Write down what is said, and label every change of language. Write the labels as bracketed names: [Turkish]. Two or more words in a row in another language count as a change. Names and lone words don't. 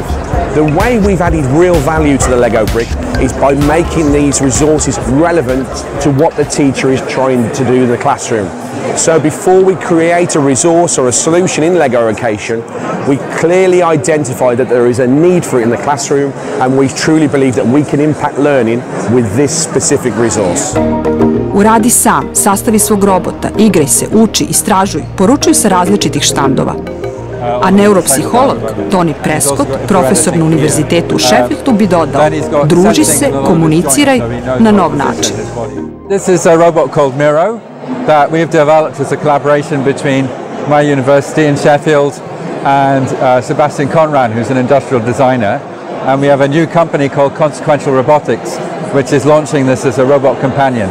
[English] The way we've added real value to the Lego brick is by making these resources relevant to what the teacher is trying to do in the classroom. So before we create a resource or a solution in Lego Education, we clearly identify that there is a need for it in the classroom, and we truly believe that we can impact learning with this specific resource. [Bosnian] Uradi sam, sastavi svog robota, igraj se, uči, istražuj, poručuju sa različitih štandova. A neuropsiholog Tony Prescott, profesor na univerzitetu u Sheffieldu, bi dodao: druži se, komuniciraj na nov način. [English] This is a robot called Miro that we've developed as a collaboration between my university in Sheffield and Sebastian Conran, who's an industrial designer. And we have a new company called Consequential Robotics, which is launching this as a robot companion.